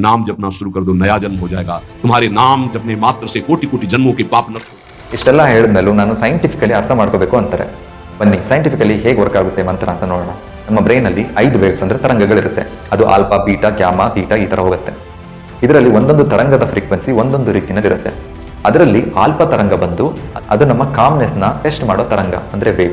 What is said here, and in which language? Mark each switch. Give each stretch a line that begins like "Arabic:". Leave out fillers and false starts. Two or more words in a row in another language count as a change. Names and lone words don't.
Hindi: नाम जपना शुरू कर दो, नया जन्म हो जाएगा। तुम्हारे नाम जपने मात्र से कोटि कोटि जन्मों के पाप नष्ट हो।
Kannada: ಇಷ್ಟೆಲ್ಲ ಹೇಳಿದ್ಮೇಲೂ ನಾನು ಸೈಂಟಿಫಿಕಲಿ ಅರ್ಥ ಮಾಡ್ಕೋಬೇಕು ಅಂತಾರೆ. ಬನ್ನಿ ಸೈಂಟಿಫಿಕಲಿ ಹೇಗೆ ವರ್ಕ್ ಆಗುತ್ತೆ ಮಂತ್ರ ಅಂತ ನೋಡೋಣ. ನಮ್ಮ ಬ್ರೈನಲ್ಲಿ 5 ವೇವ್ಸ್ ಅಂದ್ರೆ ತರಂಗಗಳಿರುತ್ತೆ. ಅದು ಆಲ್ಫಾ, ಬೀಟಾ, ಗ್ಯಾಮಾ, ಥೀಟಾ ಈ ತರ ಹೋಗುತ್ತೆ. ಇದರಲ್ಲಿ ಒಂದೊಂದು ತರಂಗದ ಫ್ರೀಕ್ವೆನ್ಸಿ ಒಂದೊಂದು ರೀತಿಯಲ್ಲಿರುತ್ತೆ. ಅದರಲ್ಲಿ ಆಲ್ಫಾ ತರಂಗ ಬಂದು ಅದು ನಮ್ಮ ಕಾಮ್ನೆಸ್ ನ ಟೆಸ್ಟ್ ಮಾಡೋ ತರಂಗ ಅಂದ್ರೆ ವೇವ್.